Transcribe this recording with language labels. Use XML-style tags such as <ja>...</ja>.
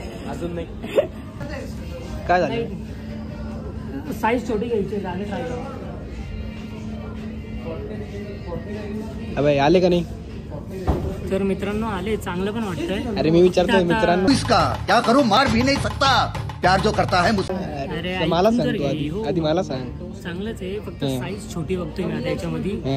<mr>अजून नाही. काय झालं? साईज छोटी घ्यायची झाले. ट्राय करू. अबे आले का नाही? तर मित्रांनो आले, चांगलं पण वाटतंय. अरे मी विचारतोय मित्रांनो,</mr> <hi>इसका क्या करूं, मार भी नहीं सकता, प्यार जो करता है मुझसे.</hi> <mr>अरे मला सांग तू आधी मला सांग. चांगलंच आहे, फक्त साईज छोटी बघतोय मी आता याच्यामध्ये.</mr>